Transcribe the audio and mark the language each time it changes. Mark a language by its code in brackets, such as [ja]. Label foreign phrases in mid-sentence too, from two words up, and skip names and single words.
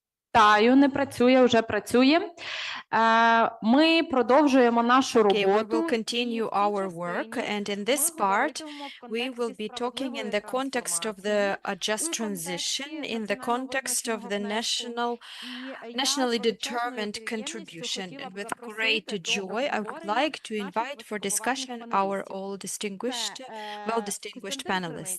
[uk] Вітаю, не працює, вже працює. Ми продовжуємо нашу [en] Okay, we will [uk] роботу. [en] continue our work, and in this part, we will be talking in the context of the just transition, in the context of the nationally determined contribution. And with great joy, I would like to invite for discussion our all distinguished, well-distinguished panelists.